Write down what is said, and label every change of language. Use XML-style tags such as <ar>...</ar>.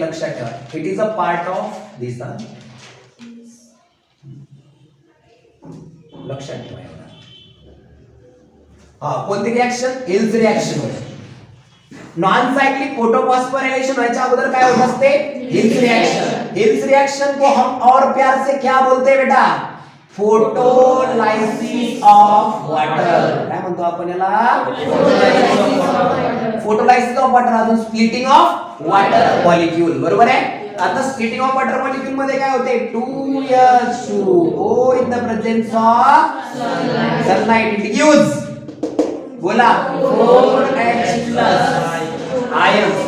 <mr>लक्षात ठेवा</mr> <en>It is a part of this.</en> <mr>लक्षात ठेवा कोणती रिएक्शन हिल्स रिएक्शन होते. नॉन साइक्लिक फोटोफॉस्फोराइलेशन व्हायच्या अगोदर काय होत असते हिल्स रिएक्शन.</mr> <hi>हिल्स रिएक्शन को हम और प्यार से क्या बोलते हैं बेटा फोटोलायसिस ऑफ वॉटर.</hi> <mr>काय म्हणतो आपण याला फोटोलायसिस ऑफ वॉटर. अजून स्प्लिटिंग ऑफ वॉटर मॉलिक्यूल बरोबर आहे.</mr> <en>आता splitting of water molecule</en> <mr>मध्ये काय होते</mr> <en>2H2O in the presence of sunlight it gives बोला 4H plus ion.</en>